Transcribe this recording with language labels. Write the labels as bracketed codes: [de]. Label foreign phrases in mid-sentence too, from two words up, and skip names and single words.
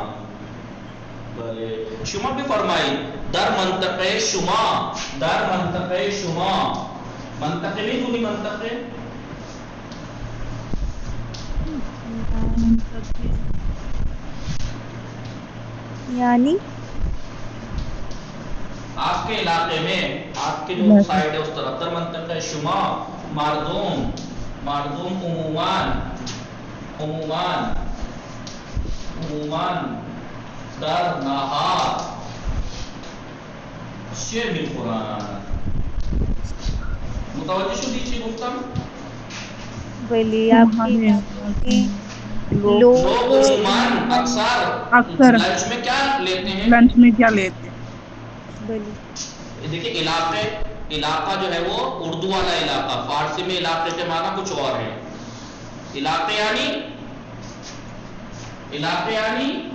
[fa] بله شما بفرمایید در منطقه شما، در منطقه شما، منطقه میدونی منطقه؟ [ur] یعنی آپ کے علاقے میں، آپ کے جو سائڈ ہے اس طرف [fa] در منطقه شما مردم عموماً در نهار چه میخورن؟ متوجه شدی چی گفتم؟ [ur] بلی آپ کی تمہارے علاقے میں لوگ لوگ لوگ عموماً عموماً اکثر اکثر لنچ میں کیا لیتے ہیں؟ لنچ میں کیا لیتے ہیں؟ [fa] بلی [ur] دیکھیں علاقہ جو ہے وہ اردو والا علاقہ، فارسی میں علاقے کے معنی کچھ اور ہے. علاقے یعنی